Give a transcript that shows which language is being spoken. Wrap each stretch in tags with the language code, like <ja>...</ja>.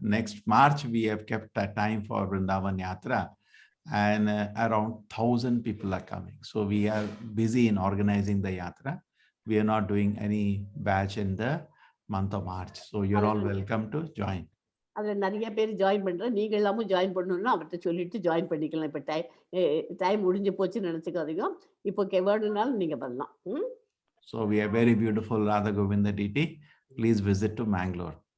<en>Next March we have kept a time for Vrindavan Yatra, and around 1,000 people are coming. So we are busy in organizing the yatra. We are not doing any batch in the month of March. So you're all welcome to join.</en> <ta>அதில் நிறைய பேர் join பண்ணுறேன். நீங்கள் எல்லாமும் join பண்ணணும்னா அவர்கிட்ட சொல்லிட்டு join பண்ணிக்கலாம். இப்போ டைம் முடிஞ்சு போச்சுன்னு நினச்சிக்காதீங்க, இப்போ வேணும்னாலும் நீங்கள் பண்ணலாம்.</ta> <en>So we are very beautiful Radha Govinda deity. Please visit to Mangalore.</en>